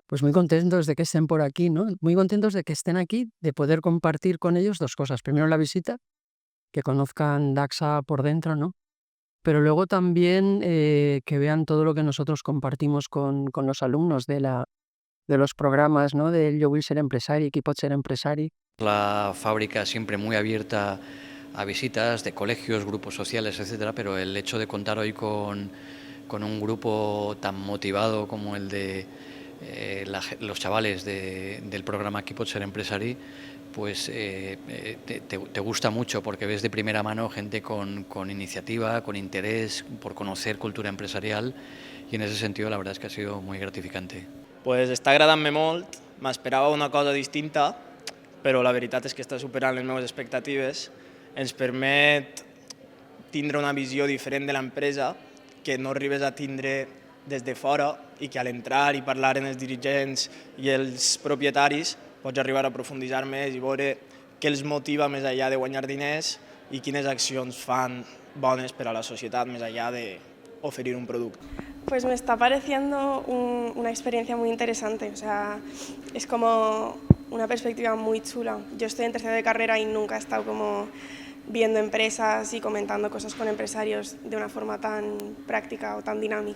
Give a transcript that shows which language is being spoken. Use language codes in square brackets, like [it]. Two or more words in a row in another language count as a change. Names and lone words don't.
[es] Pues muy contentos de que estén por aquí, ¿no? Muy contentos de que estén aquí, de poder compartir con ellos dos cosas. Primero la visita, que conozcan Daxa por dentro, ¿no? Pero luego también que vean todo lo que nosotros compartimos con los alumnos de los programas, ¿no? Del Jo vull ser empresari, qui pot ser empresari. La fábrica siempre muy abierta a visitas de colegios, grupos sociales, etcétera, pero el hecho de contar hoy con un grupo tan motivado como el de los chavales del programa Qui pot ser empresari, pues te gusta mucho porque ves de primera mano gente con iniciativa, con interés por conocer cultura empresarial, y en ese sentido la verdad es que ha sido muy gratificante. [ca] Pues està agradant-me molt, m'esperava una cosa distinta, però la veritat és que està superant les meves expectatives. Ens permet tindre una visió diferent de l'empresa que no arribes a tindre des de fora i que a l'entrar i parlar amb els dirigents i els propietaris pots arribar a profunditzar més i veure què els motiva més enllà de guanyar diners i quines accions fan bones per a la societat més enllà d'oferir un producte. [es] Pues me está pareciendo una experiencia muy interesante, o sea, es como una perspectiva muy chula. Yo estoy en tercero de carrera y nunca he estado como viendo empresas y comentando cosas con empresarios de una forma tan práctica o tan dinámica.